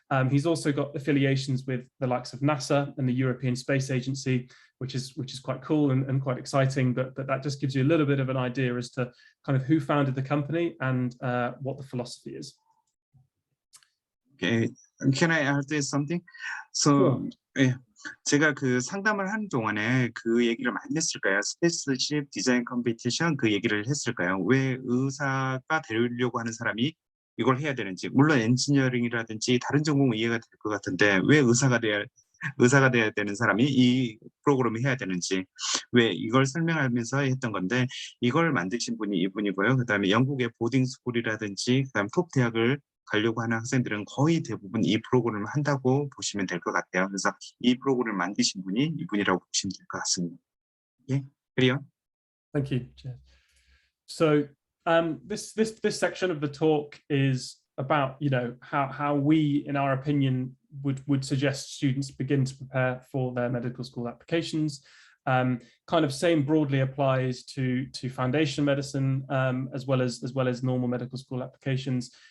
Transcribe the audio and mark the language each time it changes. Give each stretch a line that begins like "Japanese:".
English: He's also got affiliations with the likes of NASA and the European Space Agency, which is quite cool and quite exciting, but that just gives you a little bit of an idea as to kind of who founded the company and what the philosophy is. Okay, can I add something?
Korean: So, 예, 제가 그 상담을 하는 동안에 그 얘기를 많이 했을까요? 스페이스십 디자인 컴피티션 그 얘기를 했을까요? 왜 의사가 되려고 하는 사람이 이걸 해야 되는지, 물론 엔지니어링이라든지 다른 전공은 이해가 될 것 같은데 왜 의사가 돼야 되는 사람이 이 프로그램을 해야 되는지, 왜 이걸 설명하면서 했던 건데, 이걸 만드신 분이 이분이고요. 그다음에 영국의 보딩 스쿨이라든지 그다음 톱 대학을 가려고 하는 학생들은 거의 대부분 이 프로그램을 한다고 보시면 될 것 같아요. 그래서 이 프로그램을 만드신 분이 이분이라고 보시면 될 것 같습니다. 예, 그래요?
English: Thank you. So this section of the talk is about, you know, how we, in our opinion, would suggest students begin to prepare for their medical school applications. Kind of same broadly applies to foundation medicine as well as normal medical school applications.